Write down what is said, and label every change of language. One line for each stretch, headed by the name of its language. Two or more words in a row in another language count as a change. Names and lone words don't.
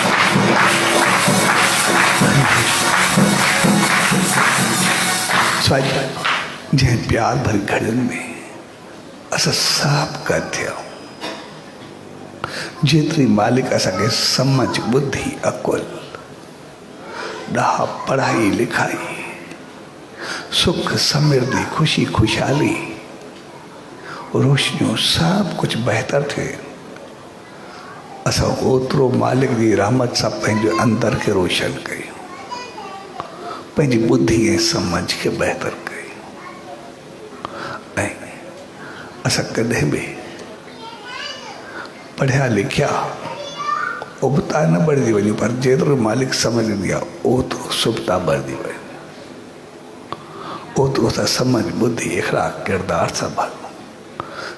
Sindhi: जंहिं प्यार भरी घड़ियुनि में असां साफ़ कर थिया, जेतिरी मालिक असांखे सम्झ, बुद्धि, अकुल, ॾाह, पढ़ाई लिखाई, सुख, समृद्धि, खुशी, खुशहाली, रोशनियूं सभु कुझु बहितर थिए, असां ओतिरो मालिक जी रहमत सां पंहिंजे अंदर खे रोशन कयूं, पंहिंजी बुद्धि ऐं समझ खे बहितर कयूं। ऐं असां कॾहिं बि पढ़िया लिखिया उबता न बढ़ी वञूं, पर जेतिरो मालिक समझ ॾींदी आहे ओतिरो सुबता बढ़ी वञे, ओतिरो असां समझ, बुद्धि, इख़लाक़, किरदार सां भरूं।